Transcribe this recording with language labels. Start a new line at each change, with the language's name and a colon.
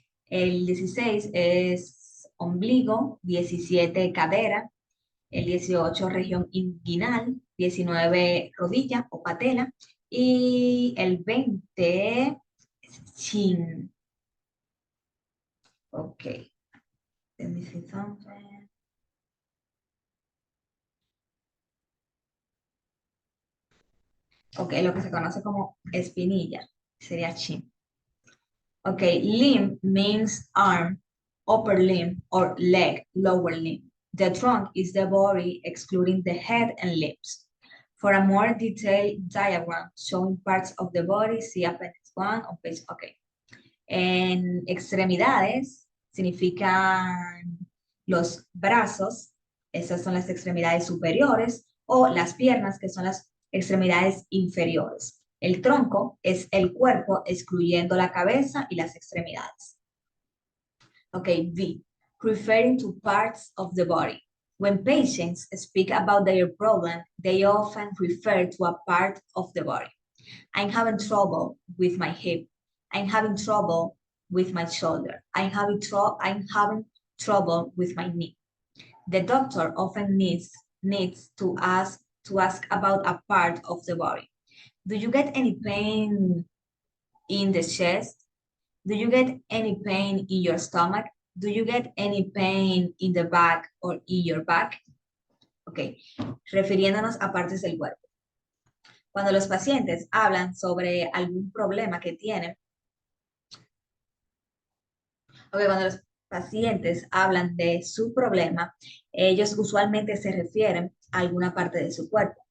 Spanish: El 16 es ombligo, 17 cadera, el 18 región inguinal, 19 rodilla o patela, y el 20 es chin. Ok.
English: Let me see something.
Spanish: Ok, lo que se conoce como espinilla sería chin.
English: Okay, limb means arm, upper limb, or leg, lower limb. The trunk is the body, excluding the head and limbs. For a more detailed diagram showing parts of the body, see Appendix 1 on page, okay.
Spanish: En extremidades significan los brazos, esas son las extremidades superiores, o las piernas, que son las extremidades inferiores. El tronco es el cuerpo, excluyendo la cabeza y las extremidades.
English: Okay, V, referring to parts of the body. When patients speak about their problem, they often refer to a part of the body. I'm having trouble with my hip. I'm having trouble with my shoulder. I'm having trouble with my knee. The doctor often needs to ask about a part of the body. Do you get any pain in the chest? Do you get any pain in your stomach? Do you get any pain in the back or in your back?
Spanish: Ok, refiriéndonos a partes del cuerpo. Cuando los pacientes hablan sobre algún problema que tienen, cuando los pacientes hablan de su problema, ellos usualmente se refieren a alguna parte de su cuerpo.